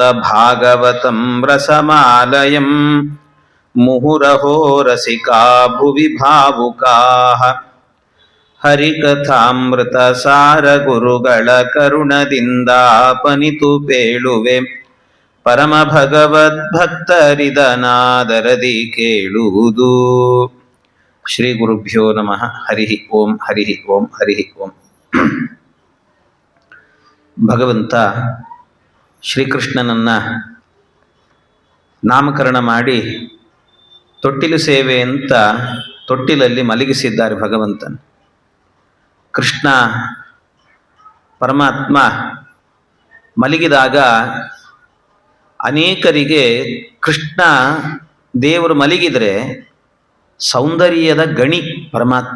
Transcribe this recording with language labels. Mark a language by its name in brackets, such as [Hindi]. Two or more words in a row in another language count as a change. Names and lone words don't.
[Sanskrit] ಭಾಗವತಂ ರಸಮಾಲಯಂ ಮುಹುರಹೋ ರಸಿಕಾ ಭುವಿ ಭಾವುಕಾಃ [Kannada] ಹರಿಕಥಾಮೃತ ಸಾರ ಗುರುಗಳ ಕರುಣದಿಂದಾಪನಿತು ಪೇಳುವೆ ಪರಮ ಭಗವದ್ಭಕ್ತರಿದನಾದರದಿ ಕೇಳುವುದು. [Sanskrit] ಶ್ರೀ ಗುರುಭ್ಯೋ ನಮಃ. ಹರಿ ಓಂ ಹರಿ ಓಂ ಹರಿ ಓಂ. [Kannada] ಭಗವಂತ ಶ್ರೀಕೃಷ್ಣನನ್ನ ನಾಮಕರಣ ಮಾಡಿ ತೊಟ್ಟಿಲು ಸೇವೆ ಅಂತ ತೊಟ್ಟಿಲಲ್ಲಿ ಮಲಗಿಸಿದ್ದಾರೆ ಭಗವಂತನ. ಕೃಷ್ಣ ಪರಮಾತ್ಮ ಮಲಗಿದಾಗ ಅನೇಕರಿಗೆ ಕೃಷ್ಣ ದೇವರು ಮಲಗಿದರೆ ಸೌಂದರ್ಯದ ಗಣಿ ಪರಮಾತ್ಮ.